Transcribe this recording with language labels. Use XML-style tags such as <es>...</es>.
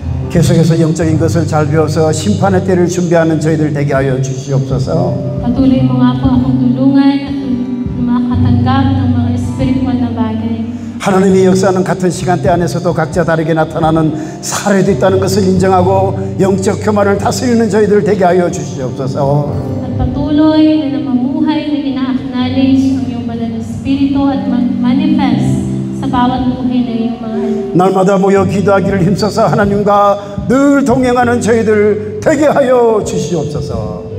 <ko>계속해서 영적인 것을 잘 배워서 심판의 때를 준비하는 저희들 되게 하여 주시옵소서.</ko> <tl>patuloy mo nga po akong tulungan at makatanggap ng mga espiritual na bagay.</tl> <ko>하나님의 역사는 같은 시간대 안에서도 각자 다르게 나타나는 사례도 있다는 것을 인정하고 영적 교만을 다스리는 저희들 되게 하여 주시옵소서.</ko> <tl>At patuloy na namamuhay na ina-acknowledge ang iyong banal na espiritu at manifest sa bawat buhay na iyong mga anak.</tl> <ko>날마다 모여 기도하기를 힘써서 하나님과 늘 동행하는 저희들 되게 하여 주시옵소서.</ko>